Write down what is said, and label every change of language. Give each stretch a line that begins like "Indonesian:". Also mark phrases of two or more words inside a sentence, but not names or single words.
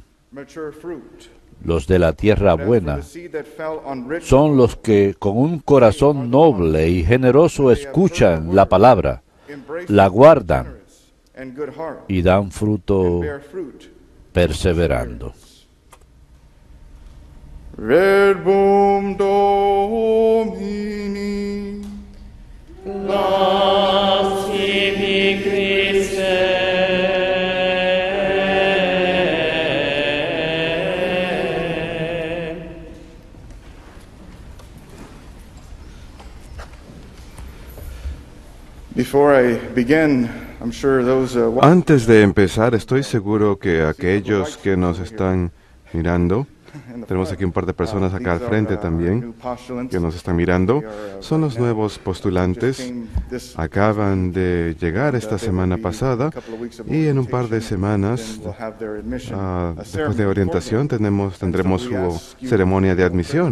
Spanish: Los de la tierra buena son los que con un corazón noble y generoso escuchan la palabra, la guardan y dan fruto perseverando.
Latin: Verbum Domini. Las tibi Christe.
English: Before I begin, I'm sure those
Spanish: Antes de empezar, estoy seguro que aquellos que nos están mirando, tenemos aquí un par de personas acá al frente también que nos están mirando, son los nuevos postulantes. Acaban de llegar esta semana pasada y en un par de semanas, después de orientación, tendremos su ceremonia de admisión.